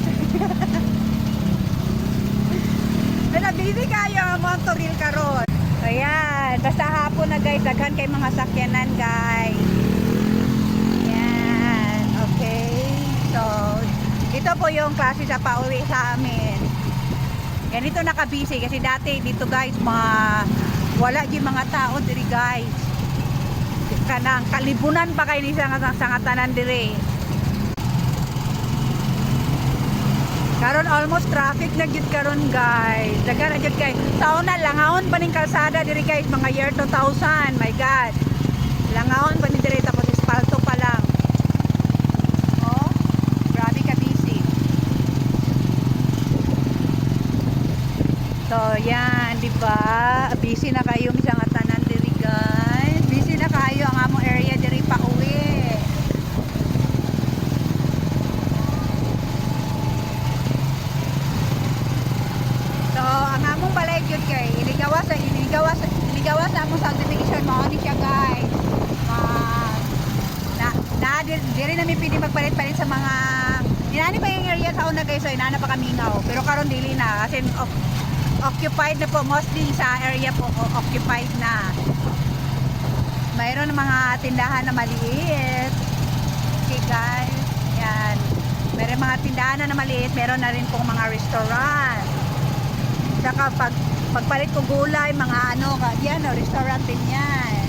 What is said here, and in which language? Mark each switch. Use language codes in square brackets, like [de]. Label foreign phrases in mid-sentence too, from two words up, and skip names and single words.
[ceb] Pero busy kayo mga turil karon. Ayan, basta hapon na guys, daghan kay mga sakyanan guys. [tl] So, ito po yung klase sa pauwi sa amin. Yan ito nakabisi kasi dati dito guys, [ceb] wala di mga tao diri guys. Kanang kalibunan pa kayo ni sa tanan diri. Karon [en] almost traffic [ceb] na gyud karon guys. Dagan na gyud kay taon na langawon pa ning kalsada diri guys, mga year 2000. [en] My God. [ceb] Langawon pa ni diri tapos espalto pa lang. [tl] So, yan, di ba? [ceb] Busy na kayo sa nga tanan diri, guys. Busy na kayo ang among area diri pa uwi. So, ang among balay gyud kay iligawa sa among subdivision mao ni siya, guys. Diri na mi pili magpalit-palit sa mga inani pa yung area sa una guys, so inana pa kamingaw. Pero karon dili na kasi occupied na po, mostly sa area po occupied na. [tl] Mayroon ng mga tindahan na maliit. [en] Okay guys, yan. [tl] Mayroon mga tindahan na maliit, meron na rin pong mga restaurant. Saka pagpalit ko gulay, mga ano, yan, restaurant din yan.